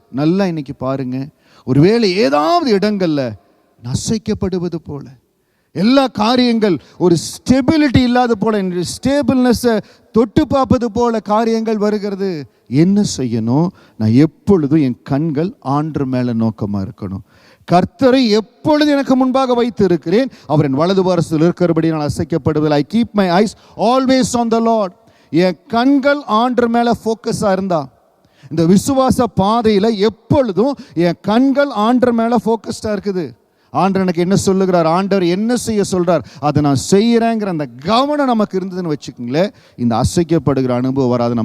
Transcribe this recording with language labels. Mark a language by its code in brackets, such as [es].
[ta] நல்லா இன்னைக்கு பாருங்க, ஒருவேளை ஏதாவது இடங்கள்ல அசைக்கப்படுவது போல, எல்லா காரியங்கள் ஒரு ஸ்டெபிலிட்டி இல்லாத போல, ஸ்டேபிள்னஸை தொட்டு பார்ப்பது போல காரியங்கள் வருகிறது. என்ன செய்யணும்? நான் எப்பொழுதும் என் கண்கள் ஆண்டு மேலே நோக்கமாக இருக்கணும். கர்த்தரை எப்பொழுது எனக்கு முன்பாக வைத்து இருக்கிறேன், அவர் என் வலது பாரசத்தில் இருக்கிறபடி நான் அசைக்கப்படுவதில்லை. [en] I keep my eyes always on the Lord. [ta] என் கண்கள் ஆண்டு மேலே ஃபோக்கஸாக இருந்தா, இந்த விசுவாச பாதையில் எப்பொழுதும் என் கண்கள் ஆண்டு மேலே ஃபோக்கஸ்டாக இருக்குது. ஆண்டவர் எனக்கு என்ன சொல்லுகிறார், ஆண்டவர் என்ன செய்ய சொல்கிறார், அதை நான் செய்கிறேங்கிற அந்த கவனம் நமக்கு இருந்ததுன்னு வச்சுக்கோங்களேன், இந்த அசைக்கப்படுகிற அனுபவம் வராது.